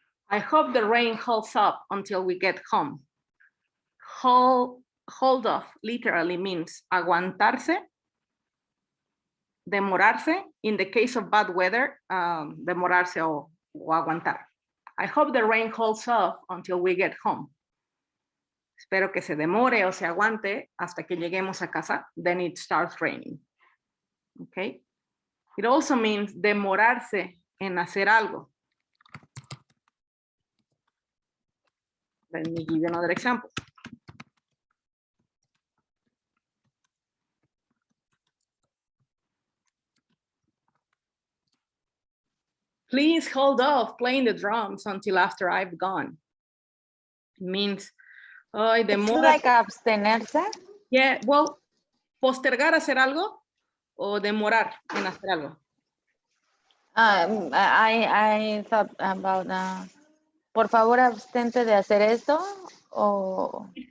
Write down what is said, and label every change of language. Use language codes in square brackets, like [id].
[en] I hope the rain holds up until we get home. Hold off literally means [es] aguantarse, demorarse. [en] In the case of bad weather, [es] demorarse o aguantar. [en] I hope the rain holds off until we get home. [es] Espero que se demore o se aguante hasta que lleguemos a casa. [en] Then it starts raining. Okay. It also means [es] demorarse en hacer algo. [en] Let me give you another example. Please hold off playing the drums until after I've gone. It means, ay, It's [es] demora. [en] like [es] abstenerse. [en] Yeah, well, [es] postergar hacer algo o demorar en hacer algo. [en] I thought about, [es] por favor, abstente de hacer esto, o